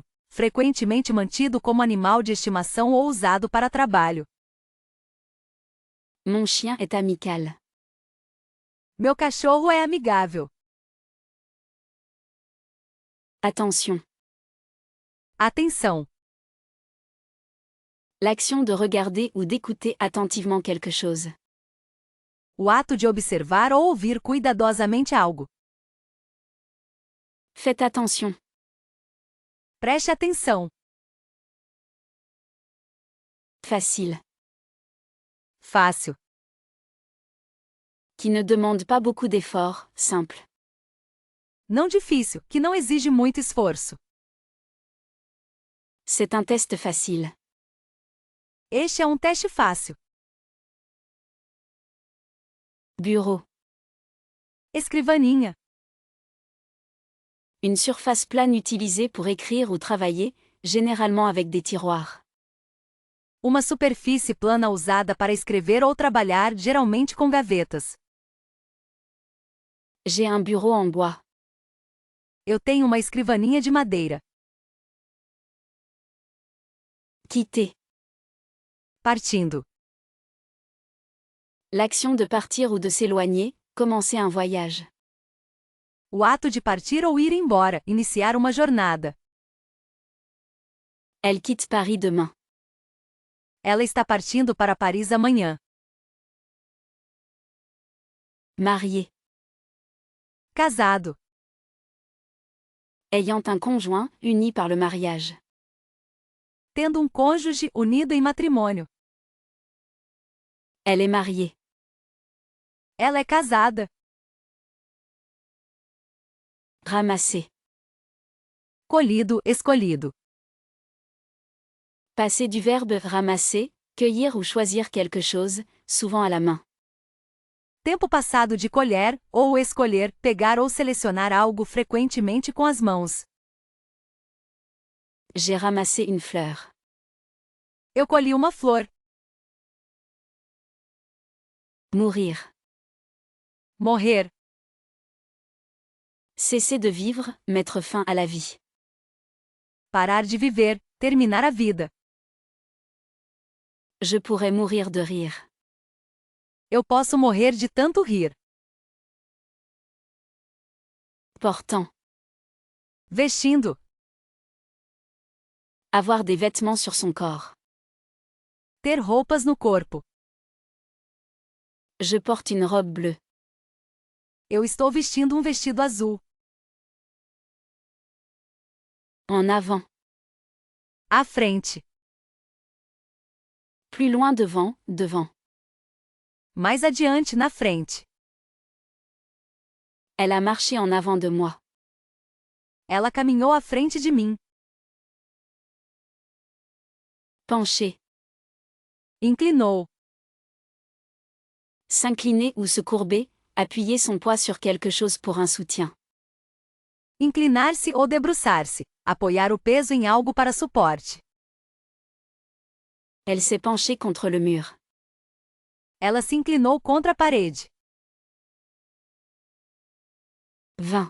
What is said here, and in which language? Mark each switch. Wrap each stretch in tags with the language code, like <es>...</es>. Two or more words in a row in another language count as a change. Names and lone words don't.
<pt>Frequentemente mantido como animal de estimação ou usado para trabalho.</pt> <fr>Mon chien est amical.</fr> <pt>Meu cachorro é amigável.</pt> <fr>Attention.</fr> <pt>Atenção.</pt> <fr>L'action de regarder ou d'écouter attentivement quelque chose.</fr> <pt>O ato de observar ou ouvir cuidadosamente algo.</pt> <fr>Faites attention.</fr> <pt>Preste atenção.</pt> <fr>Facile.</fr> <pt>Fácil.</pt> <fr>Qui ne demande pas beaucoup d'efforts, simple.</fr> <pt>Não difícil, que não exige muito esforço.</pt> <fr>C'est un test facile.</fr> <pt>Este é um teste fácil.</pt> <fr>Bureau.</fr> <pt>Escrivaninha.</pt> <fr>Une surface plane utilisée pour écrire ou travailler, généralement avec des tiroirs.</fr> <pt>Uma superfície plana usada para escrever ou trabalhar, geralmente com gavetas.</pt> <fr>J'ai un bureau en bois.</fr> <pt>Eu tenho uma escrivaninha de madeira.</pt> <fr>Quitter.</fr> <pt>Partindo.</pt> <fr>L'action de partir ou de s'éloigner, commencer un voyage.</fr> <pt>O ato de partir ou ir embora, iniciar uma jornada.</pt> <fr>Elle quitte Paris demain.</fr> <pt>Ela está partindo para Paris amanhã.</pt> <fr>Marié.</fr> <pt>Casado.</pt> <fr>Ayant un conjoint, uni par le mariage.</fr> <pt>Tendo um cônjuge unido em matrimônio.</pt> <fr>Elle est mariée.</fr> <pt>Ela é casada.</pt> <fr>Ramasser.</fr> <pt>Colhido, escolhido.</pt> <fr>Passer du verbe ramasser, cueillir ou choisir quelque chose, souvent à la main.</fr> <pt>Tempo passado de colher, ou escolher, pegar ou selecionar algo frequentemente com as mãos.</pt> <fr>J'ai ramassé une fleur.</fr> <pt>Eu colhi uma flor.</pt> <fr>Mourir.</fr> <pt>Morrer.</pt> <fr>Cesser de vivre, mettre fin à la vie.</fr> <pt>Parar de viver, terminar a vida.</pt> <fr>Je pourrais mourir de rire.</fr> <pt>Eu posso morrer de tanto rir.</pt> <fr>Portant.</fr> <pt>Vestindo.</pt> <fr>Avoir des vêtements sur son corps.</fr> <pt>Ter roupas no corpo.</pt> <fr>Je porte une robe bleue.</fr> <pt>Eu estou vestindo um vestido azul.</pt> <fr>En avant.</fr> <pt>À frente.</pt> <fr>Plus loin devant, devant.</fr> <pt>Mais adiante na frente.</pt> <fr>Elle a marché en avant de moi.</fr> <pt>Ela caminhou à frente de mim.</pt> <fr>Pencher.</fr> <pt>Inclinou.</pt> <fr>S'incliner ou se courber, appuyer son poids sur quelque chose pour un soutien.</fr> <pt>Inclinar-se ou debruçar-se. Apoiar o peso em algo para suporte.</pt> <fr>Elle s'est penchée contre le mur.</fr> <pt>Ela se inclinou contra a parede. 20.</pt>